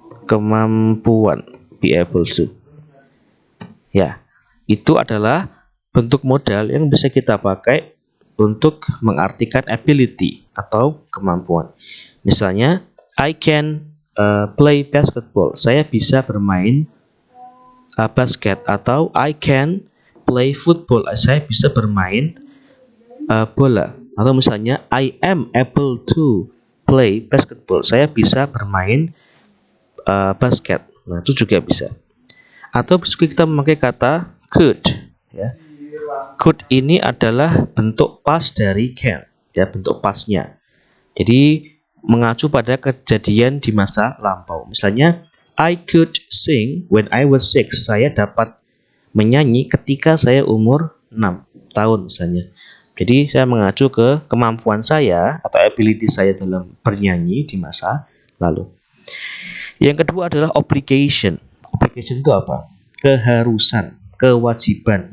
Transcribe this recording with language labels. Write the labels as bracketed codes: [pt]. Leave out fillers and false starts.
[id] Kemampuan, [en] be able to. [id] Ya, itu adalah bentuk modal yang bisa kita pakai untuk mengartikan ability atau kemampuan. Misalnya, [en] I can play basketball. [id] Saya bisa bermain basket. Atau [en] I can play football. [id] Saya bisa bermain bola. Atau misalnya, [en] I am able to play basketball. [id] Saya bisa bermain basket. Nah, itu juga bisa. Atau kita memakai kata could. Ya. Could ini adalah bentuk past dari can, ya, bentuk pastnya. Jadi mengacu pada kejadian di masa lampau. Misalnya, [en] I could sing when I was 6. [id] Saya dapat menyanyi ketika saya umur 6 tahun misalnya. Jadi saya mengacu ke kemampuan saya atau ability saya dalam bernyanyi di masa lalu. Yang kedua adalah obligation. Obligation itu apa? Keharusan, kewajiban.